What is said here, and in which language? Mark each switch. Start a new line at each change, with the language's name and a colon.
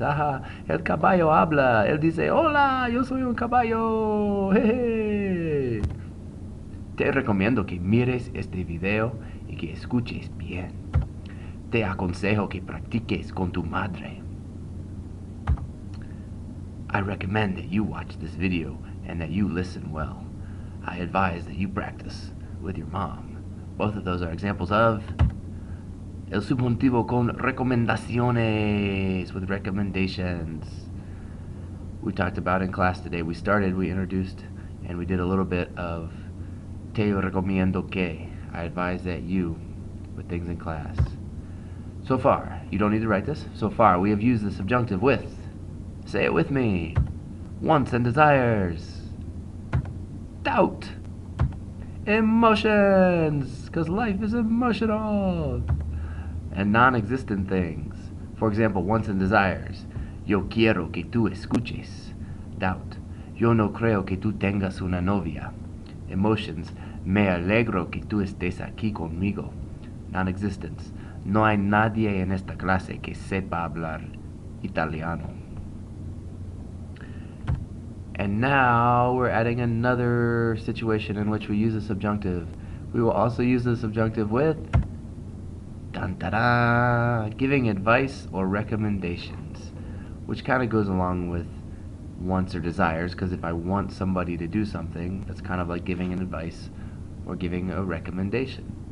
Spanish: Ajá, el caballo habla, él dice, hola, yo soy un caballo. Jeje. Te recomiendo que mires este video y que escuches bien. Te aconsejo que practiques con tu madre.
English: I recommend that you watch this video and that you listen well. I advise that you practice with your mom. Both of those are examples of
Spanish: el subjuntivo con recomendaciones,
English: with recommendations. We talked about in class today. We introduced, and we did a little bit of
Spanish: te recomiendo que.
English: I advise that you, with things in class. So far, you don't need to write this. So far, we have used the subjunctive with, say it with me, wants and desires, doubt, emotions, because life is emotional, and non-existent things. For example, wants and desires.
Spanish: Yo quiero que tú escuches. Doubt. Yo no creo que tú tengas una novia. Emotions. Me alegro que tú estés aquí conmigo. Non-existence. No hay nadie en esta clase que sepa hablar italiano.
English: And now we're adding another situation in which we use the subjunctive. We will also use the subjunctive with dun, da, da, giving advice or recommendations, which kind of goes along with wants or desires, because if I want somebody to do something, that's kind of like giving an advice or giving a recommendation.